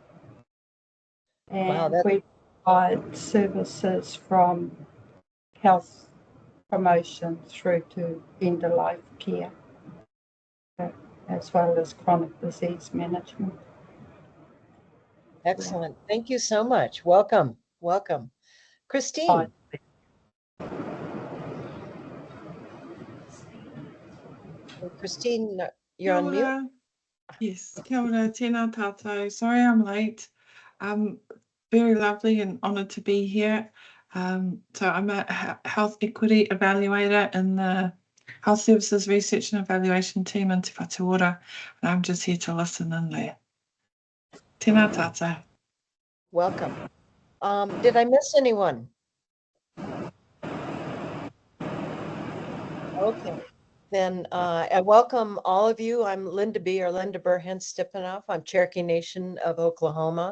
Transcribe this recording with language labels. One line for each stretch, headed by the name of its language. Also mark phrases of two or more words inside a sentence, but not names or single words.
English: And we provide services from health promotion through to end-of-life care, as well as chronic disease management. Excellent. Thank you so much. Welcome. Welcome. Christine. Christine, you're on mute. Yes,
Māori: kia ora, tēnā tātou.
English: Sorry I'm late. Very lovely and honoured to be here. So I'm a health equity evaluator in the Health Services Research and Evaluation team in Te Whatuora, and I'm just here to listen in there.
Māori: Tēnā tātou.
English: Welcome. Did I miss anyone? Okay. Then I welcome all of you. I'm Linda B. or Linda Burhans-Stepanoff. I'm Cherokee Nation of Oklahoma.